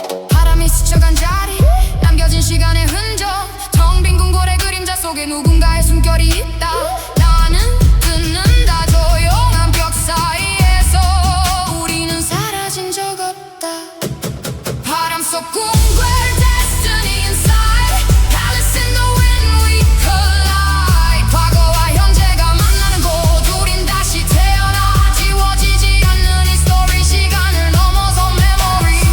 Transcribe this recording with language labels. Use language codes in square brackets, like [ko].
[ko] 바람이 스쳐간 자리, 남겨진 시간의 흔적. 텅 빈 궁궐의 그림자 속에 누군가의 숨결이 있다. 나는 듣는다. 조용한 벽 사이에서 우리는 사라진 적 없다. 바람 속 궁궐 [en] destiny inside. Palace in the wind we collide. [ko] 과거와 현재가 만나는 곳 우린 다시 태어나. 지워지지 않는 이 스토리. 시간을 넘어서 [en] memory.